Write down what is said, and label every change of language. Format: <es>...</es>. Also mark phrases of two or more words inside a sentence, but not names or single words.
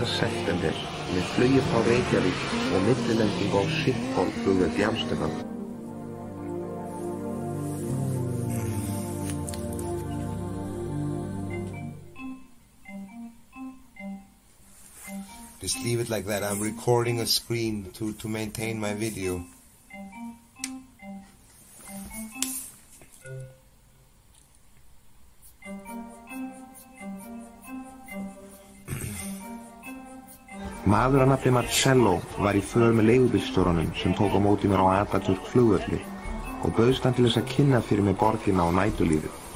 <is>september með flugi frá Reykjavík og millilending á Schiphol flugvelli í Amsterdam.</is> <en>Just leave it like that. I'm recording a screen to maintain my video.</en> <is>Maður að nafni Marcello var í för með leigubílstjóranum sem tók á móti mér á Atatürk flugvelli og bauðst hann til þess að kynna fyrir mig borgina og næturlífið.</is>